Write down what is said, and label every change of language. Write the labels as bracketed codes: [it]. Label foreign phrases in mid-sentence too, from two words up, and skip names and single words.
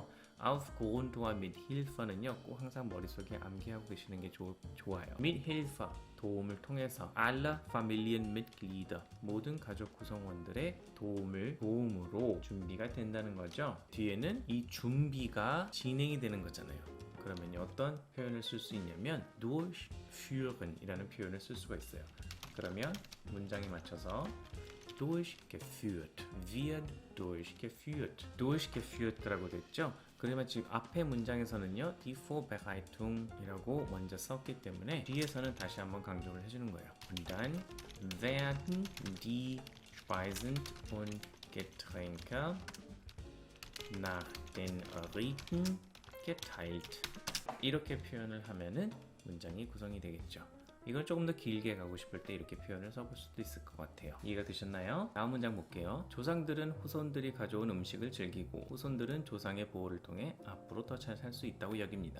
[de] aufgrund와 mit Hilfe는요. [ko] 꼭 항상 머릿속에 암기하고 계시는 게 좋아요. [de] mit Hilfe, [ko] 도움을 통해서 [de] alle Familienmitglieder, [ko] 모든 가족 구성원들의 도움으로 준비가 된다는 거죠. 뒤에는 이 준비가 진행이 되는 거잖아요. 그러면 어떤 표현을 쓸 수 있냐면 durchführen 이라는 표현을 쓸 수가 있어요. 그러면 문장에 맞춰서 [de] durchgeführt, wird durchgeführt, [ko] durchgeführt라고 됐죠? 그러면 지금 앞에 문장에서는요, [de] die Vorbereitung [ko] 이라고 먼저 썼기 때문에 뒤에서는 다시 한번 강조를 해주는 거예요. [de] Und dann werden die Speisen und Getränke nach den Riten geteilt. [ko] 이렇게 표현을 하면은 문장이 구성이 되겠죠. 이걸 조금 더 길게 가고 싶을 때 이렇게 표현을 써볼 수도 있을 것 같아요. 이해가 되셨나요? 다음 문장 볼게요. 조상들은 후손들이 가져온 음식을 즐기고 후손들은 조상의 보호를 통해 앞으로 더 잘 살 수 있다고 여깁니다.